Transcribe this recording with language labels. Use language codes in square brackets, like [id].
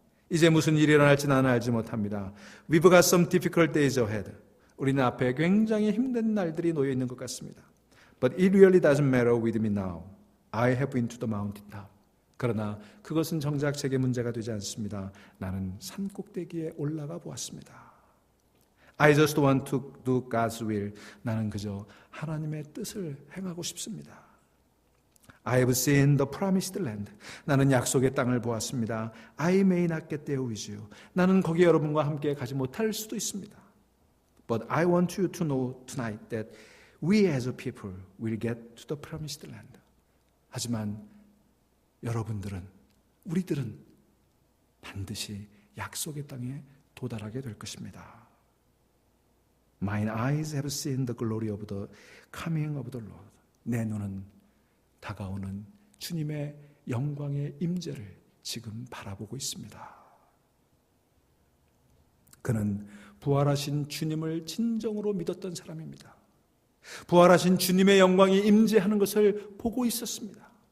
[ko] 이제 무슨 일이 일어날지 나는 알지 못합니다. [en] We've got some difficult days ahead. [ko] 우리는 앞에 굉장히 힘든 날들이 놓여 있는 것 같습니다. [en] But it really doesn't matter with me now. I have been to the mountain top. [ko] 그러나 그것은 정작 제게 문제가 되지 않습니다. 나는 산꼭대기에 올라가 보았습니다. [en] I just want to do God's will. [ko] 나는 그저 하나님의 뜻을 행하고 싶습니다. [en] I have seen the promised land. [ko] 나는 약속의 땅을 보았습니다. [en] I may not get there with you. [ko] 나는 거기 여러분과 함께 가지 못할 수도 있습니다. [en] But I want you to know tonight that we as a people will get to the promised land. [ko] 하지만 여러분들은, 우리들은 반드시 약속의 땅에 도달하게 될 것입니다. [en] Mine eyes have seen the glory of the coming of the Lord. [ko] 내 눈은 다가오는 주님의 영광의 임재를 지금 바라보고 있습니다. 그는 부활하신 주님을 진정으로 믿었던 사람입니다. 부활하신 주님의 영광이 임재하는 것을 보고 있었습니다.